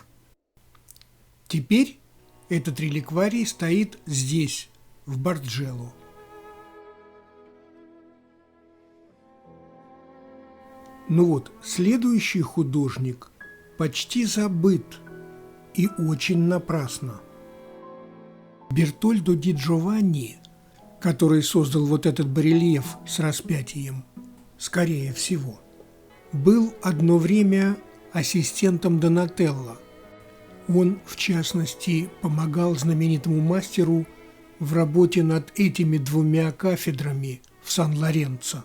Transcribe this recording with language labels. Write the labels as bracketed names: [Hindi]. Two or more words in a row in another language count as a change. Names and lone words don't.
[Russian] Теперь этот реликварий стоит здесь, в Барджелло. Ну вот, следующий художник почти забыт и очень напрасно. Бертольдо ди Джованни, который создал вот этот барельеф с распятием, скорее всего, был одно время ассистентом Донателло. Он, в частности, помогал знаменитому мастеру в работе над этими двумя кафедрами в Сан-Лоренцо.